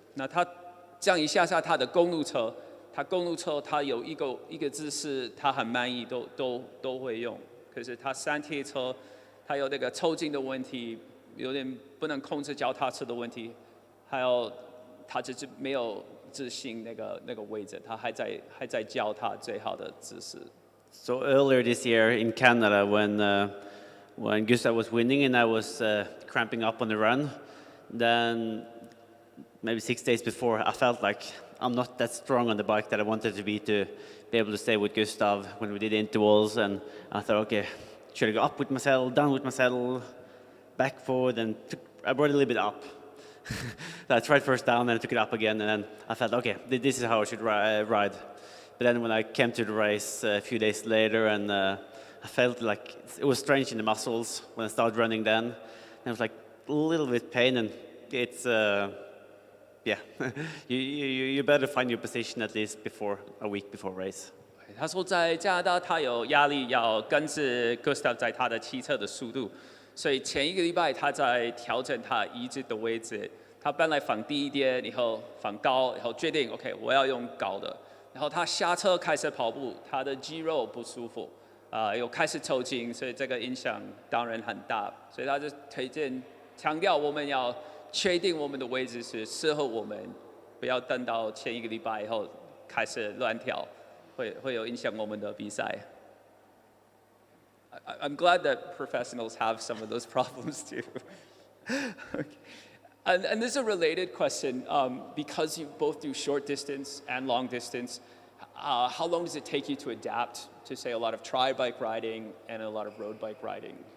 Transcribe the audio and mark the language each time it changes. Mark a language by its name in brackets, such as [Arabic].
[Chinese] 那他讲一下他的公路车，他有一个姿势他很满意，都会用。可是他山铁车，他有那个抽筋的问题，有点不能控制脚踏车的问题，还有他就是没有自信那个位置，他还在教他最好的姿势。 [English] So earlier this year in Canada, when Gustav was winning and I was cramping up on the run, then maybe 6 days before, I felt like I'm not that strong on the bike that I wanted to be able to stay with Gustav when we did intervals. And I thought, okay, should I go up with my saddle, down with my saddle, back, forward, and I brought it a little bit up. I tried first down, and I took it up again, and then I felt, okay, this is how I should ride. But then when I came to the race a few days later, and I felt like it was strange in the muscles when I started running then. And it was like a little bit pain, and it's, yeah, you better find your position at least a week before race. [Chinese] 他说在加拿大他有压力要跟着 Gustav 在他的骑车的速度，所以前1个礼拜他在调整他椅子的位置。他本来放低一点，以后放高，然后决定 OK 我要用高的。然后他下车开始跑步，他的肌肉不舒服，又开始抽筋，所以这个影响当然很大。所以他就推荐强调我们要确定我们的位置是适合我们，不要等到前1个礼拜以后开始乱跳，会有影响我们的比赛。 [English] I'm glad that professionals have some of those problems too. Okay. And this is a related question. Because you both do short distance and long distance, how long does it take you to adapt to, say, a lot of tri-bike riding and a lot of road bike riding?